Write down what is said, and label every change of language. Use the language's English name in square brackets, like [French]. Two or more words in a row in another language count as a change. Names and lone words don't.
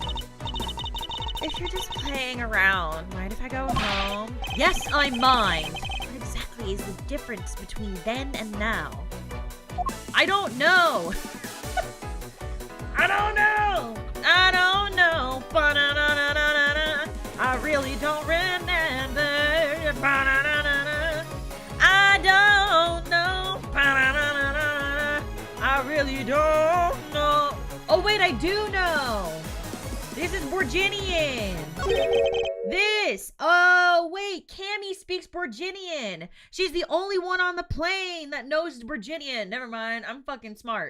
[English] If you're just playing around, mind if I go home? Yes, I mind! What exactly is the difference between then and now? I don't know! I don't know! I don't know! Ba-na-na-na-na-na. I really don't remember. Ba-na-na-na-na. I don't know. Ba-na-na-na-na. I really don't know. Oh wait, I do know. This is Borginian. This. Oh wait, Cammy speaks Borginian. She's the only one on the plane that knows Borginian. Never mind, I'm fucking smart.